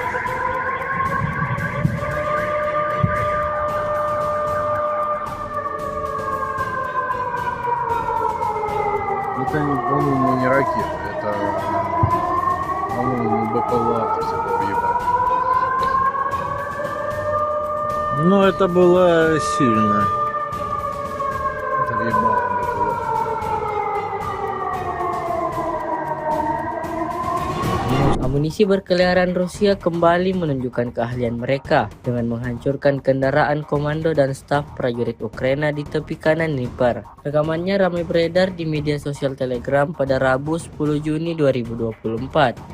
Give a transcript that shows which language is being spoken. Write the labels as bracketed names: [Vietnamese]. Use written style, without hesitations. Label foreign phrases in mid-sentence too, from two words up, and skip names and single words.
[Russian] Это, по-моему, не ракета. Это, по-моему, БПЛА всего въебать. Ну, это было сильно. Это въебало БПЛА. [Indonesian] Amunisi Amunisi berkeliaran Rusia kembali menunjukkan keahlian mereka dengan menghancurkan kendaraan komando dan staf prajurit Ukraina di tepi kanan Dnipro. Rekamannya ramai beredar di media sosial Telegram pada Rabu 10 Juni 2024.